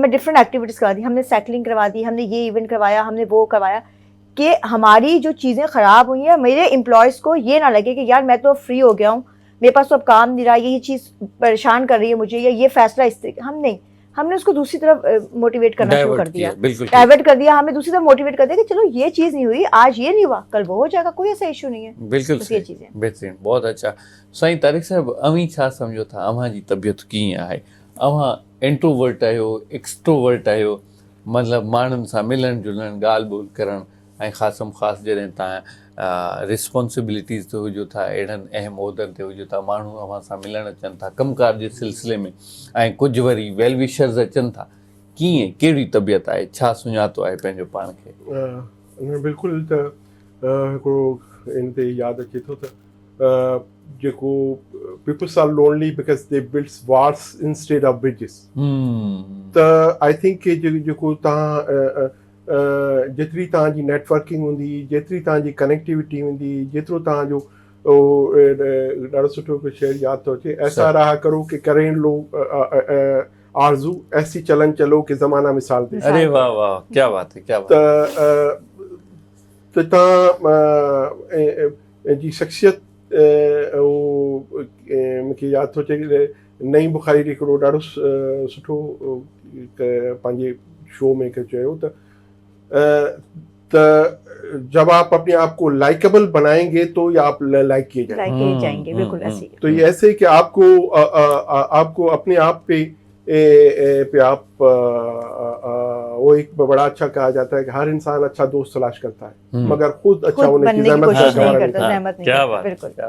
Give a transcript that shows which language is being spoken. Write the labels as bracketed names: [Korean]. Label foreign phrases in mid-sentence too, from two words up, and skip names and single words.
[Urdu] نے ڈفرینٹ ایکٹیویٹیز کروا دی, ہم نے سائیکلنگ کروا دی, ہم نے یہ ایونٹ کروایا, ہم نے وہ کروایا, کہ ہماری جو چیزیں خراب ہوئی ہیں میرے امپلائز کو یہ نہ لگے کہ یار میں تو فری ہو گیا ہوں, میرے پاس تو اب کام نہیں رہا, یہ چیز پریشان کر رہی ہے مجھے, یا یہ فیصلہ اس طرح ہم نے اس کو دوسری طرف موٹیویٹ کرنا شروع کر دیا, ڈائیورٹ کر دیا, ہمیں دوسری طرف موٹیویٹ کر دیا کہ چلو یہ چیز نہیں ہوئی, آج یہ نہیں ہوا, کل وہ ہو جائے گا, کوئی ایسا ایشو نہیں ہے. بالکل یہ چیزیں بہترین, بہت اچھا. [Sindhi] سائیں طارق صاحب, اویں چھا سمجھو تھا اوہاں جی طبیعت کیئں आहे, اوہاں انٹروورٹ आहियो एक्सट्रोवर्ट आहियो, مطلب ماण्हुनि सां मिलण जुलण ॻाल्हि ॿोल करण, ऐं ख़ासम ख़ासि जॾहिं तव्हां रिस्पॉन्सिबिलिटीज़ ते हुजो था, अहिड़नि अहम उहिदनि ते हुजो था, माण्हू अव्हां सां मिलणु अचनि था कमकार जे सिलसिले में, ऐं कुझु वरी [English] well wishers [Sindhi] अचनि था, कीअं कहिड़ी तबियत आहे, छा सुञातो आहे पंहिंजो पाण खे? बिल्कुलु, त हिकिड़ो इन ते यादि अचे थो त जेको [English] peoples are lonely because they builds wars instead of bridges. [Sindhi] त [English] I think [Sindhi] कि जेको तव्हां जेतिरी तव्हांजी नेटवर्किंग हूंदी, जेतिरी तव्हांजी कनेक्टिविटी हूंदी, जेतिरो तव्हांजो ॾाढो सुठो हिकिड़ो शेर यादि थो अचे, [Urdu] ایسا رہا کرو کہ کریں لوگ آرزو، ایسی چلن چلو کہ زمانہ مثال دے. ارے واہ واہ، کیا بات ہے، کیا بات. [Sindhi] त तव्हां जी शख़्सियत मूंखे यादि थो अचे, नईं बुख़ारी हिकिड़ो ॾाढो सुठो पंहिंजे शो में चयो त [Urdu] جب آپ اپنے آپ کو لائکیبل بنائیں گے تو یا آپ لائک کیے جائیں گے. بالکل ایسے. تو یہ ایسے کہ آپ کو اپنے آپ پہ آپ وہ ایک بڑا اچھا کہا جاتا ہے کہ ہر انسان اچھا دوست تلاش کرتا ہے مگر خود اچھا ہونے کی زحمت نہیں کرتا.